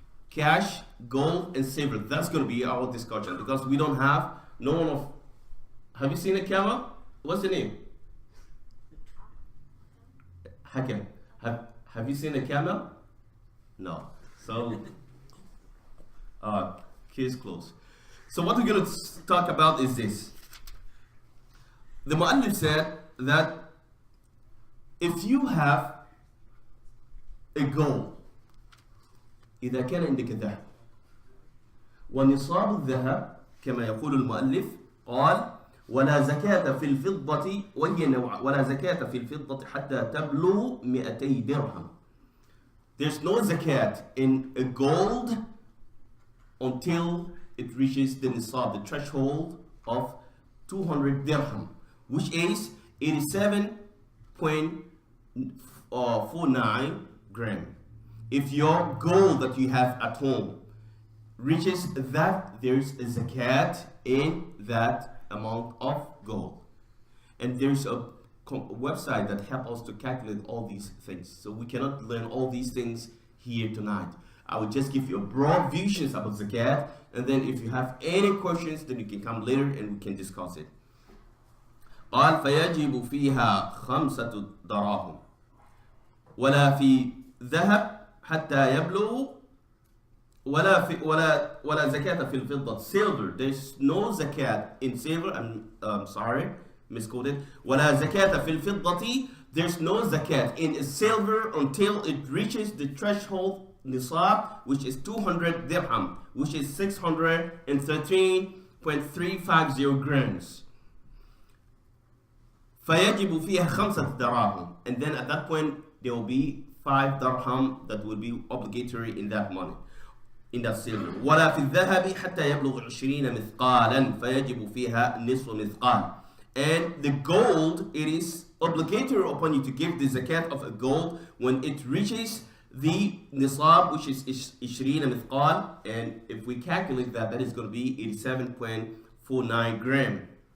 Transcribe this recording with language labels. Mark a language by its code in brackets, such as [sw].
[en] Cash, gold, and silver. That's going to be our discussion because we don't have, no one of, have you seen a camel? What's the name? Hakim. Have you seen a camel? No. So, case closed. So what we're going to talk about is this. The Mu'allif said that if you have a goal, [ar] إذا كان عندك ذهب ونصاب الذهب كما يقول المؤلف قال ولا زكاة في الفضة وهي نوع ولا زكاة في الفضة حتى تبلغ 200 درهم. [en] There's no zakat in a gold until it reaches the nisab, the threshold of 200 dirham, which is 87.49 gram. If your gold that you have at home reaches that, there's a zakat in that amount of gold. And there's a website that helps us to calculate all these things. So we cannot learn all these things here tonight. I will just give you a broad visions about zakat, and then if you have any questions, then you can come later and we can discuss it. [ar] قال فيجب فيها 5 دراهم ولا في ذهب حتى يبلغ ولا زكاة في الفضة. [en] Silver, there's no zakat in silver. I'm sorry, misquoted. [ar] ولا زكاة في الفضة, [en] there's no zakat in silver until it reaches the threshold nisab, which is 200 dirham, which is 613.350 grams. [ar] فيجب فيها 5 دراهم, [en] and then at that point there will be 5 dirham that will be obligatory in that money, in that silver. [ar] ولا في الذهب حتى يبلغ 20 مثقالا فيجب فيها نصف مثقال. [en] And the gold, it is obligatory upon you to give the zakat of a gold when it reaches the nisab, which is 20 mithqal, and if we calculate that, that is going to be 87.49 gram.